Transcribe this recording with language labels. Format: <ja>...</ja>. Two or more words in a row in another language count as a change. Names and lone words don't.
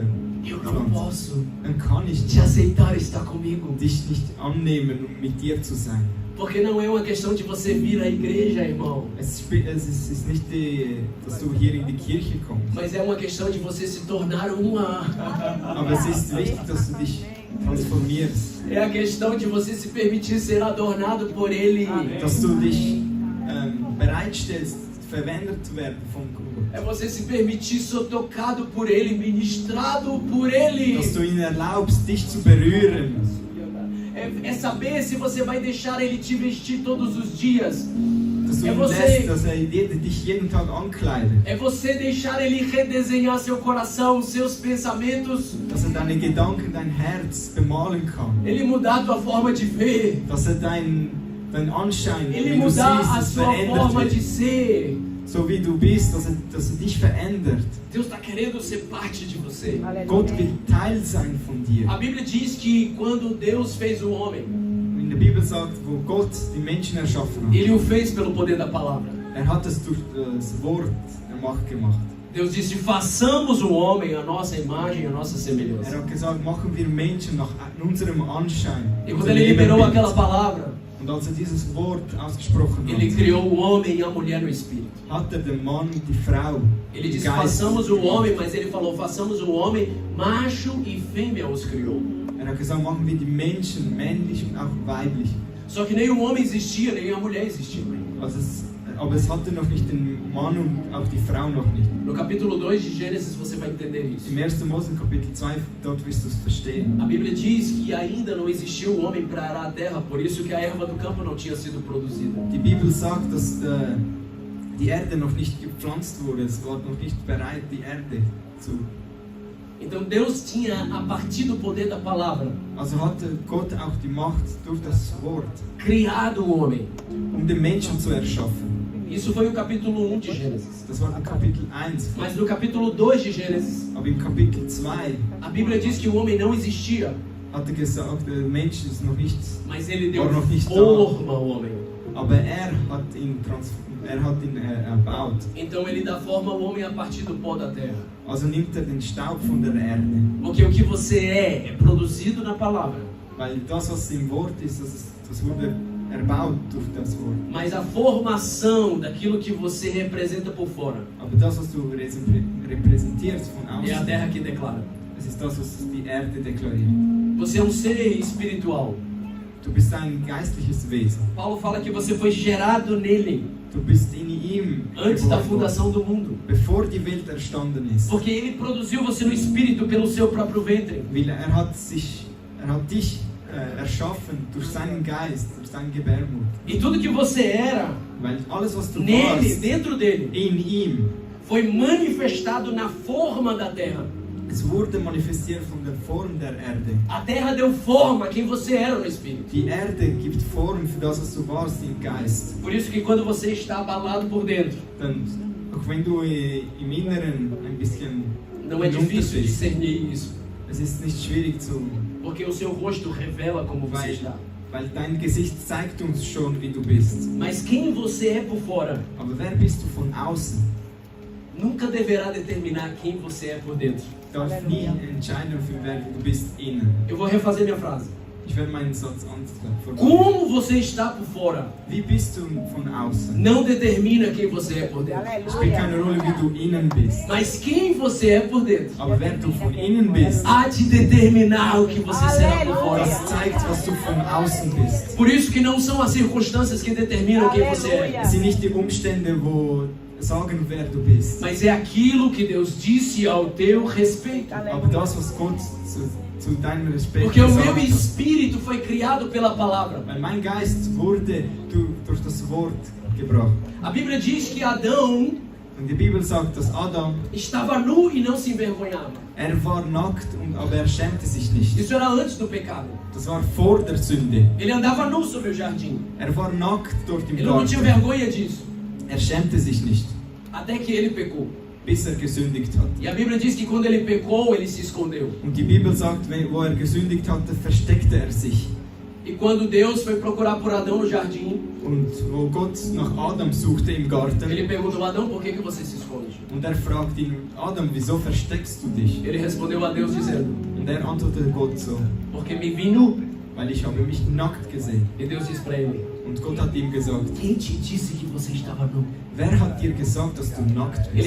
<pt>eu não</pt> <de>pflanze,</de> <pt>posso</pt> <de>dann kann ich</de> <pt>te aceitar estar comigo.</pt> <de>dich nicht annehmen, um mit dir zu sein.</de> <pt>Porque não é uma questão de você vir à igreja, irmão,</pt> <de>Es ist nicht, dass du hier in die Kirche kommst,</de> <pt>mas é uma questão de você se tornar uma.</pt> <de>aber es ist wichtig, dass du dich transformierst,</de> <pt>É a questão de você se permitir ser adornado por Ele.</pt> <de>dass du dich bereitstellst, verwendet zu werden von Gott,</de> <pt>É você se permitir ser tocado por Ele, ministrado por Ele.</pt> <de>dass du ihn erlaubst, dich zu berühren,</de> <pt>É saber se você vai deixar Ele te vestir todos os dias.</pt> <de>dass du</de> <pt>É</pt> <de>ihn</de> <pt>você.</pt> <de>lässt, dass dich jeden Tag ankleidet,</de> <pt>É você deixar Ele redesenhar seu coração, seus pensamentos.</pt> <de>dass deine Gedanken, dein Herz bemalen kann,</de> <pt>Ele mudar a tua forma de ver.</pt> <de>dass dein Anschein,</de> <pt>Ele</pt> <de>wie du</de> <pt>mudar a</pt> <de>siehst,</de> <pt>sua forma</pt> <de>verändert</de> <pt>de</pt> <de>wird,</de> <pt>ser.</pt> <de>so wie du bist, dass dich verändert.</de> <pt>Deus está querendo ser parte de você.</pt> <de>Gott will Teil sein von dir.</de> <pt>A Bíblia diz que quando Deus fez o homem,</pt> <de>In der Bibel sagt, wo Gott die Menschen erschaffen hat,</de> <pt>Ele o fez pelo poder da palavra.</pt> <de>hat es durch das Wort der Macht gemacht.</de> <pt>Deus disse: façamos o homem a nossa imagem, a nossa semelhança.</pt> <de>Hat gesagt, machen wir Menschen nach unserem Anschein.</de> <pt>E quando</pt> <de>unser</de> <pt>Ele liberou</pt> <de>Ebenbild.</de> <pt>aquela palavra,</pt> <de>Und als dieses Wort ausgesprochen</de> <pt>Ele</pt> <de>hat,</de> <pt>criou o homem e a mulher no Espírito.</pt> <de>hat den Mann, die Frau,</de> <pt>Ele</pt> <de>den</de> <pt>disse:</pt> <de>Geist</de> <pt>façamos o</pt> <de>gemacht.</de> <pt>homem, mas Ele falou: façamos o homem, macho e fêmea os criou.</pt> <de>Hat gesagt, machen wir die Menschen, männlich und auch weiblich.</de> <pt>Só que nem o homem existia, nem a mulher existia.</pt> <de>Aber es hatte noch nicht den Mann und auch die Frau noch nicht.</de> <pt>No capítulo 2 de Gênesis você vai entender isso.</pt> <de>Im 1. Mose Kapitel 2, dort wirst du es verstehen.</de> <pt>A Bíblia diz que ainda não existiu o homem para arar a terra, por isso que a erva do campo não tinha sido produzida.</pt> <de>Die Bibel sagt, dass die Erde noch nicht gepflanzt wurde. Es war noch nicht bereit, die Erde zu.</de> <pt>Então Deus tinha, a partir do poder da palavra,</pt> <de>Also hatte Gott auch die Macht durch das Wort,</de> <pt>criado o homem.</pt> <de>den Menschen zu erschaffen.</de> <pt>Isso foi o capítulo 1 de Gênesis.</pt> <de>Das war im Kapitel 1.</de> <pt>Mas no capítulo 2 de Gênesis,</pt> <de>Aber im Kapitel 2</de> <pt>a Bíblia diz que o homem não existia,</pt> <de>hat gesagt, der Mensch ist noch nicht.</de> <pt>mas ele deu</pt> <de>War noch nicht da.</de> <pt>forma ao homem.</pt> <de>Aber er hat ihn erbaut.</de> <pt>Então ele dá forma ao homem a partir do pó da terra.</pt> <de>Also nimmt er den Staub von der Erde.</de> <pt>Porque o que você é produzido na palavra.</pt> <de>Weil das, was im Wort ist, das wurde erbaut durch das Wort.</de> <pt>Mas a formação daquilo que você representa por fora</pt> <de>Aber das, was du repräsentierst von</de> <pt>é a</pt> <de>außen,</de> <pt>terra que declara.</pt> <de>es ist das, was die Erde deklariert.</de> <pt>Você é um ser espiritual.</pt> <de>Du bist ein geistliches Wesen.</de> <pt>Paulo fala que você foi gerado nele</pt> <de>Du bist in ihm</de> <pt>antes da</pt> <de>geboren</de> <pt>fundação</pt> <de>worden,</de> <pt>do mundo.</pt> <de>bevor die Welt erstanden ist.</de> <pt>Porque ele produziu você no espírito pelo seu próprio ventre.</pt> <de>Weil er hat dich erschaffen durch seinen Geist, durch seinen Gebärmutter.</de> <pt>E tudo que você era,</pt> <de>Weil alles, was du</de> <pt>nele,</pt> <de>warst,</de> <pt>dentro dele,</pt> <de>in ihm,</de> <pt>foi manifestado na forma da terra.</pt> <de>es wurde manifestiert von der Form der Erde.</de> <pt>A terra deu forma a quem você era no espírito.</pt> <de>Die Erde gibt Form für das, was du warst im Geist.</de> <pt>Por isso que quando você está abalado por dentro,</pt> <de>Dann, auch wenn du im Inneren ein bisschen</de> <pt>não é difícil</pt> <de>bist,</de> <pt>discernir isso.</pt> <de>es ist nicht schwierig zu,</de> <pt>Porque o seu rosto revela como você está.</pt> <de>weil dein Gesicht zeigt uns schon, wie du bist.</de> <pt>Mas quem você é por fora</pt> <de>Aber wer bist du von außen?</de> <pt>nunca deverá determinar quem você é por dentro.</pt> <de>Darf nie entscheiden, für wer du bist innen.</de> <pt>Eu vou refazer minha frase.</pt> <de>Ich werde meinen Satz anfangen.</de> <pt>Como você está por fora</pt> <de>Wie bist du von außen?</de> <pt>não determina quem você é por dentro.</pt> <de>Spielt keine Rolle, wie du innen bist.</de> <pt>Mas quem você é por dentro</pt> <de>Aber wer du von innen bist,</de> <pt>há de determinar o que você será por fora.</pt> <de>das zeigt, was du von außen bist.</de> <pt>Por isso que não são as circunstâncias que determinam quem você é,</pt> <de>Es sind nicht die Umstände, wo sagen, wer du bist.</de> <pt>mas é aquilo que Deus disse ao teu respeito.</pt> <de>Aber das, was Gott zu deinem Respekt</de> <pt>Porque o meu</pt> <de>gesagt hat.</de> <pt>espírito foi criado pela palavra.</pt> <de>Weil mein Geist wurde durch das Wort gebracht.</de> <pt>A Bíblia diz que Adão</pt> <de>Und die Bibel sagt, dass Adam,</de> <pt>estava nu e não se envergonhava.</pt> <de>war nackt, aber er schämte sich nicht.</de> <pt>Isso era antes do pecado.</pt> <de>Das war vor der Sünde.</de> <pt>Ele andava nu sobre o jardim.</pt> <de>War nackt dort im</de> <pt>Ele não tinha</pt> <de>Garten.</de> <pt>vergonha disso.</pt> <de>Er schämte sich nicht,</de> <pt>Até que ele pecou.</pt> <de>bis er gesündigt hat.</de> <pt>E a Bíblia diz que quando ele pecou, ele se escondeu.</pt> <de>Und die Bibel sagt, wo er gesündigt hatte, versteckte er sich.</de> <pt>E quando Deus foi procurar por Adão no jardim,</pt> <de>Und wo Gott nach Adam suchte im Garten,</de> <pt>ele perguntou: Adão, por que você se esconde?</pt> <de>und er fragt ihn, Adam, wieso versteckst du dich?</de> <pt>Ele respondeu a Deus dizendo:</pt> <de>Und er antwortete Gott so,</de> <pt>porque me vi nu.</pt> <de>weil ich habe mich nackt gesehen.</de> <pt>E Deus disse para ele:</pt> <de>Und Gott hat ihm gesagt,</de> <pt>quem te disse que você estava nu?</pt> <de>wer hat dir gesagt, dass du nackt</de> <pt>Ele</pt>